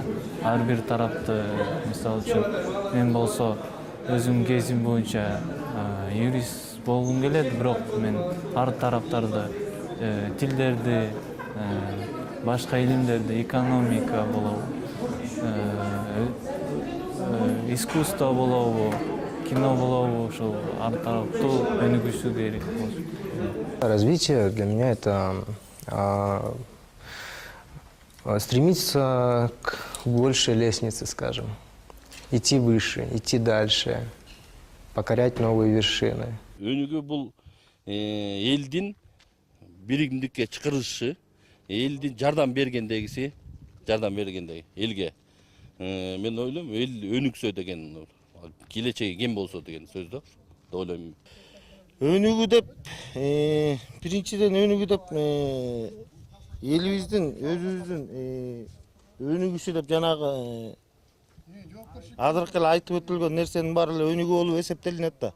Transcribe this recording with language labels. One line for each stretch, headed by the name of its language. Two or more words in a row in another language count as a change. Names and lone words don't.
Kyrgyz: Ар бир тарапты, мисалы үчүн мен болсо өзүм кезим боюнча юрист болгум келет, бирок мен ар тараптарды, тилдерди, башка илимдерди, экономика болобу, искусство болобу, кино болобу, ошол ар тараптуу өнүгүүсү керек болуш.
Russian: Развитие для меня это стремиться к большей лестнице, скажем, идти выше, идти дальше, покорять новые вершины.
Kyrgyz: Өнүгүү бул элдин биригимдикке чакырышы, элдин жардам бергендеги элге. Мен ойлойм, эл өнүксө деген, келечеги кем болсо деген сөз да, деп ойлойм. Өнүгүү деп, биринчиден өнүгүү деп элибиздин, өзүбүздүн өнүгүшү деп жанагы азыркы эле айтып өтүлгөн нерсенин баары эле өнүгүү болуп эсептелинет да.